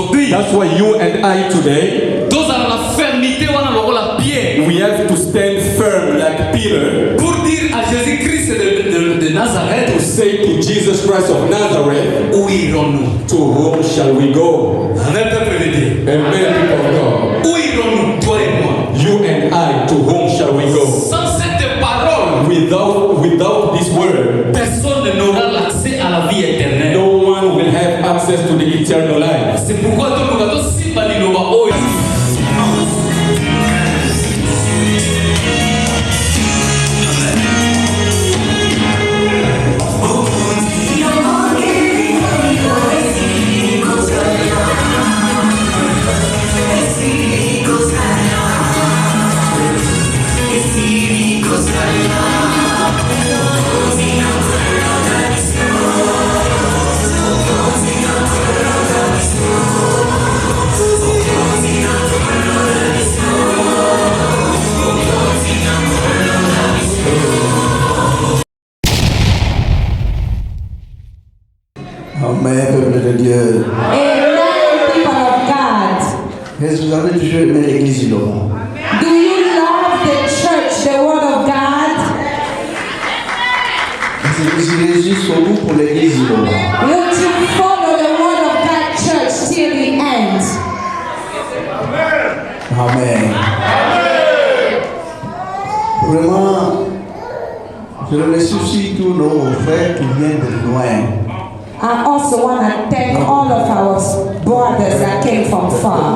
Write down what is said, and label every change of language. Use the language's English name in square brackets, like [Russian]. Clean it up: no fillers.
[English] That's why you and I today, [Lingala] tozala na fermeté wana lokola Pierre. [English] we have to stand firm like Peter [French] Pour dire à Jésus-Christ de Nazareth, [English] to say to Jesus Christ of Nazareth, [French] où irons-nous? [English] to whom shall we go? [French] Amen, peuple de Dieu. [English] Amen, people of God. [French] Où irons-nous, toi et moi? [English] You and I, to whom shall we go? [French] Sans cette parole, [English] Without this word, [French] personne n'aura l'accès à la vie éternelle. [English] no one will have access to the eternal life. [French] C'est pourquoi tout le monde [Lingala] simba liloba oyo. [French] Amen, peuple de Dieu. [English] Amen, people of God. [French] Est-ce que vous avez toujours aimé l'église du Laurent? [English] Do you love the church, the word of God? [French] Est-ce que vous irez jusqu'au bout pour l'église du Laurent? [English] Would you follow the word of God church till the end? Amen. [French] Vraiment, je remercie aussi tous nos frères qui viennent de loin. [English] I also want to thank all of our brothers that came from far.